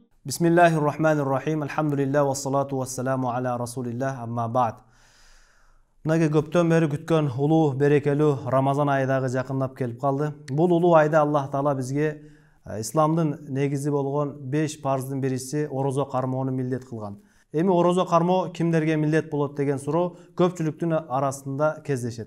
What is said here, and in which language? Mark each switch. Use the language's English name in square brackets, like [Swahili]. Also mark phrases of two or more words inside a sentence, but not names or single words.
[Arabic] بسم الله الرحمن الرحيم. الحمد لله والصلاة والسلام على رسول الله أما بعد. [Kyrgyz] Mынage көптөн бери күткөн улуу берекелүү Рамазан айдагы жакындап келип калды. Бул улуу айда Аллах Таала бизге исламдын негизи болгон 5 парздын бирisi орозо кармоону милдет кылган. Эми орозо кармоо кимдерге милдет болот деген суроо көпчүлүктүн арасында кездешет.